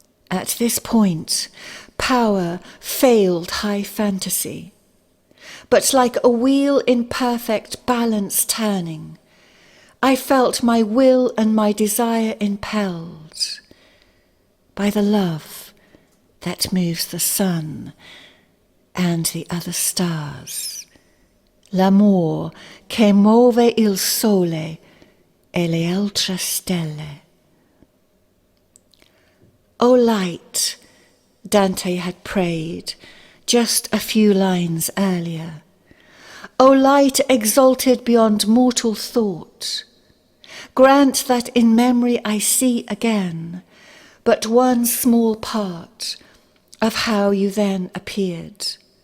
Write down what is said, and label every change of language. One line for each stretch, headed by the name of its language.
English: At this point, power failed high fantasy, but like a wheel in perfect balance turning, I felt my will and my desire impelled by the love that moves the sun and the other stars.
Italian: L'amor che muove il sole e le altre stelle.
English: O light, Dante had prayed just a few lines earlier. O light exalted beyond mortal thought, grant that in memory I see again but one small part of how you then appeared.